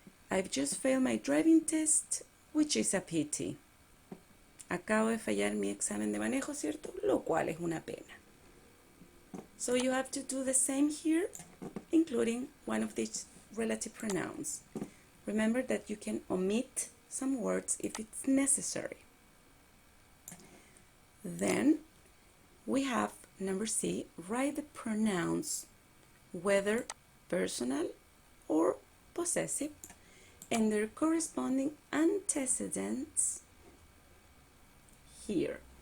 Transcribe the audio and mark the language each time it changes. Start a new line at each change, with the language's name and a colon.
English: I've just failed my driving test, which is a pity.
Spanish: Acabo de fallar mi examen de manejo, ¿cierto? Lo cual es una pena.
English: So you have to do the same here, including one of these relative pronouns. Remember that you can omit some words if it's necessary. Then we have number C, write the pronouns, whether personal or possessive, and their corresponding antecedents here.